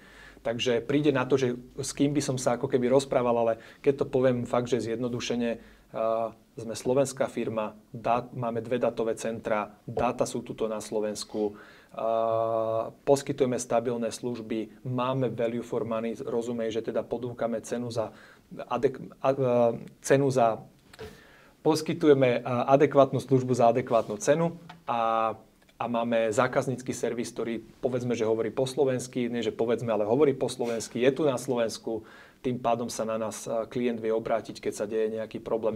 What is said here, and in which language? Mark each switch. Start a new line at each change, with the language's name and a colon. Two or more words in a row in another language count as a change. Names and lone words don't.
Slovak: Takže príde na to, že s kým by som sa ako keby rozprával, ale keď to poviem fakt, že zjednodušene, sme slovenská firma, máme 2 datové centra, dáta sú tuto na Slovensku, poskytujeme stabilné služby, máme
English: value for money,
Slovak: rozumej, že teda ponúkame poskytujeme adekvátnu službu za adekvátnu cenu a máme zákaznícky servis, ktorý povedzme, že hovorí po slovensky, nie že povedzme, ale hovorí po slovensky, je tu na Slovensku, tým pádom sa na nás klient vie obrátiť, keď sa deje nejaký problém.